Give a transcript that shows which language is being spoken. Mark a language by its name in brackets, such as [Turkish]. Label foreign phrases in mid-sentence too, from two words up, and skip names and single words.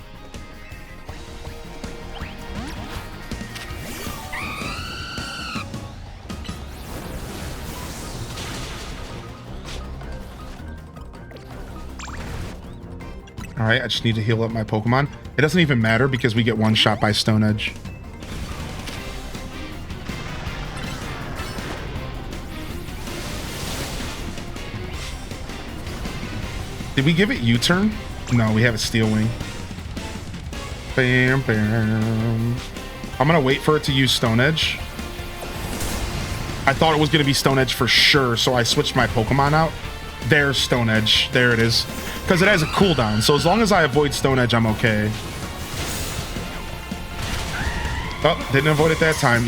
[English] All right, I just need to heal up my Pokemon. It doesn't even matter because we get one shot by Stone Edge. Did we give it U-turn? No, we have a Steel Wing. Bam, bam. I'm gonna wait for it to use Stone Edge. I thought it was gonna be Stone Edge for sure, so I switched my Pokemon out. There's Stone Edge. There it is. Because it has a cooldown, so as long as I avoid Stone Edge, I'm okay. Oh, didn't avoid it that time.